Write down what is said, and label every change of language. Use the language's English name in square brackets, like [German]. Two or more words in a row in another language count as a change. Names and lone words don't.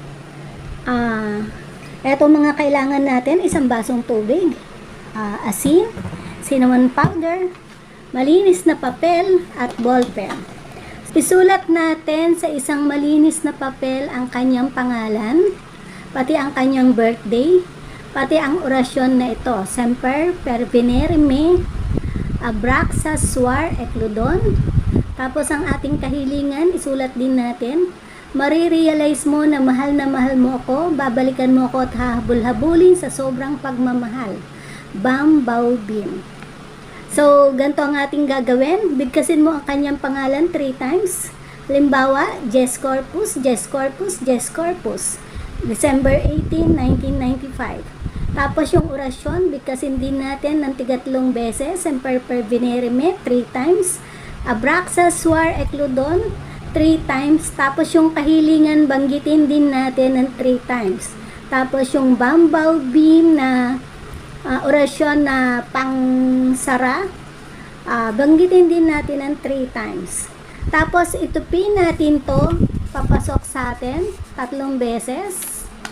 [Filipino] Eto mga kailangan natin, isang basong tubig, asin, [English] cinnamon powder, [Filipino] malinis na papel at ballpen. Isulat natin sa isang malinis na papel ang kanyang pangalan, pati ang kanyang birthday, pati ang orasyon na ito. [Latin] Semper per venere me, abraxas suar ekludon. [Filipino] Tapos ang ating kahilingan, isulat din natin. Marirealize mo na mahal mo ako, babalikan mo ako at hahabol-habulin sa sobrang pagmamahal. Bam Bao Bim. So, ganito ang ating gagawin. Bigkasin mo ang kanyang pangalan [English] 3 times. [Filipino] Halimbawa, Jess Corpus, Jess Corpus, Jess Corpus. December 18, 1995. Tapos yung orasyon, bigkasin din natin ng 3 beses. [Latin] Semper per venere me, [English] 3 times. Abraxas suar ekludon, 3 times. [Filipino] Tapos yung kahilingan, banggitin din natin ng [English] 3 times. [Filipino] Tapos yung Bam Bao Bim na orasyon na pangsara, banggitin din natin ng [English] 3 times. [Filipino] Tapos itupin natin to papasok sa atin 3 beses.